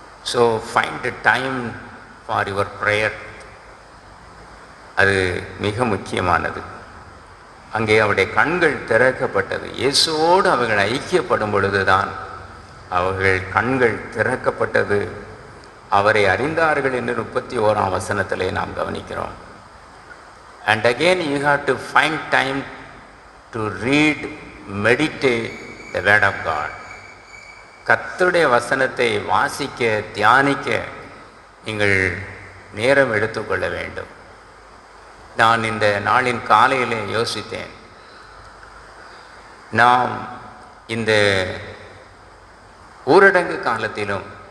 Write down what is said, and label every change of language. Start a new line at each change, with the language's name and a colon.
English: So find time for your prayer.
Tamil: அது மிக முக்கியமானது. அங்கே அவருடைய கண்கள் திறக்கப்பட்டது. இயேசுவோடு அவர்கள் ஐக்கியப்படும் பொழுதுதான் அவர்கள் கண்கள் திறக்கப்பட்டது. அவரை அறிந்தார்கள் என்று 31ஆம் வசனத்திலே நாம் கவனிக்கிறோம்.
English: And again you have to find time to read, meditate the word of God.
Tamil: கர்த்தருடைய வசனத்தை வாசிக்க, தியானிக்க நீங்கள் நேரம் எடுத்துக்கொள்ள வேண்டும். நான் இந்த நாளின் காலையிலே யோசித்தேன், நாம் இந்த ஊரடங்கு காலத்திலும்